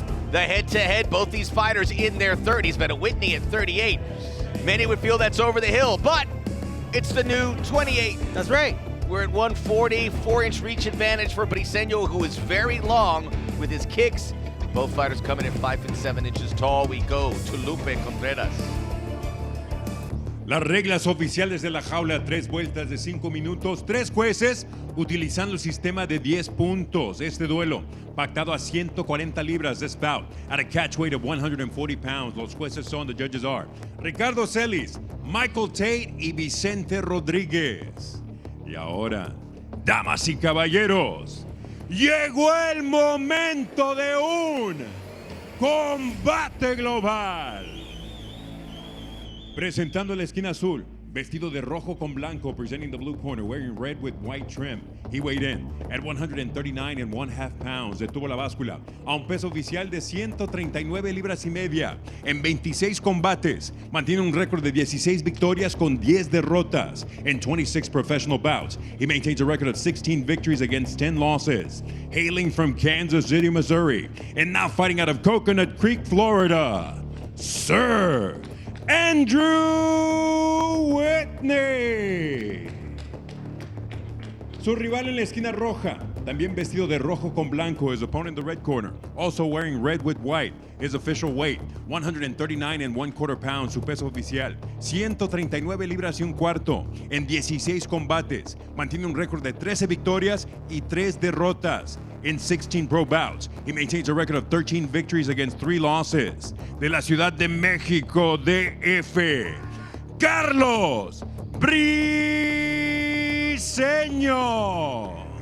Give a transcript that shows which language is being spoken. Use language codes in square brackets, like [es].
[en] The head-to-head, both these fighters in their 30s, but a Whitney at 38. Many would feel that's over the hill, but it's the new 28. That's right. We're at 140, 4-inch reach advantage for Briseño, who is very long with his kicks. Both fighters coming in 5 and 7 inches tall. We go to Lupe Contreras. [es] Las reglas oficiales de la jaula, 3 vueltas de 5 minutos, 3 jueces utilizando el sistema de 10 puntos. Este duelo, pactado a 140 libras de spout, [en] at a catch weight of 140 pounds. [es] Los jueces son, [en] the judges are [es] Ricardo Celis, Michael Tate y Vicente Rodríguez. Y ahora, damas y caballeros, llegó el momento de un combate global. Presentando la esquina azul, vestido de rojo con blanco, [en] presenting the blue corner, wearing red with white trim. He weighed in at 139 and 1/2 pounds. [es] Detuvo la báscula a un peso oficial de 139 libras y media en 26 combates. Mantiene un récord de 16 victorias con 10 derrotas [en] in 26 professional bouts. He maintains a record of 16 victories against 10 losses. Hailing from Kansas City, Missouri, and now fighting out of Coconut Creek, Florida, Sir Andrew Whitney. [es] Su rival en la esquina roja, también vestido de rojo con blanco, his opponent in the red corner, also wearing red with white. [en] His official weight, 139 and 1/4 pounds, [es] su peso oficial, 139 libras y un cuarto en 16 combates. Mantiene un récord de 13 victorias y 3 derrotas [en] in 16 pro bouts. He maintains a record of 13 victories against 3 losses. [es] De la Ciudad de México, DF, Carlos Briseño.